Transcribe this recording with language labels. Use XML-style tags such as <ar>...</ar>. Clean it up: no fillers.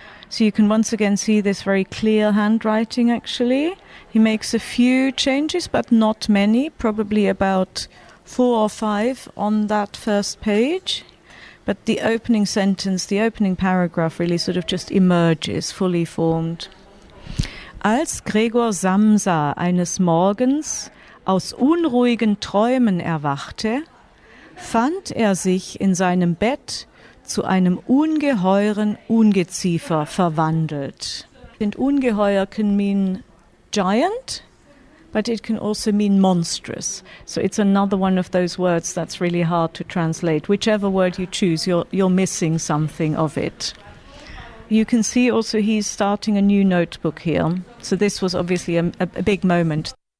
<en>So you can once again see this very clear handwriting, actually. He makes a few changes, but not many, probably about 4 or 5 on that first page. But the opening sentence, the opening paragraph really sort of just emerges, fully formed.</en> <de>Als Gregor Samsa eines Morgens aus unruhigen Träumen erwachte, fand sich in seinem Bett zu einem ungeheuren Ungeziefer verwandelt.</de> <en>And ungeheuer can mean giant, but it can also mean monstrous. So it's another one of those words that's really hard to translate. Whichever word you choose, you're missing something of it. You can see also he's starting a new notebook here. So this was obviously a big moment.</en>